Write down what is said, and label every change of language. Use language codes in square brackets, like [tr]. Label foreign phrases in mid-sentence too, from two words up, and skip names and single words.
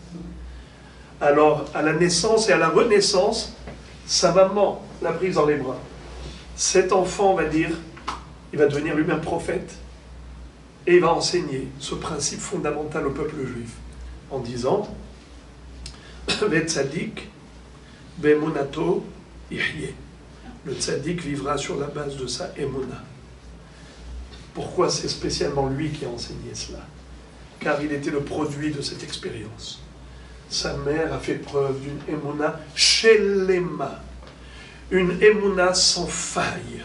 [fr] Alors, à la naissance et à la renaissance, sa maman l'a prise dans les bras. Cet enfant va dire, il va devenir lui-même prophète, et il va enseigner ce principe fondamental au peuple juif, en disant, le tzaddik, [he] באמונתו יחיה. [fr] Le tzaddik vivra sur la base de sa émuna. Pourquoi c'est spécialement lui qui a enseigné cela? Car il était le produit de cette expérience. Sa mère a fait preuve d'une [he] אמונה שלמה, [fr] une émuna sans faille.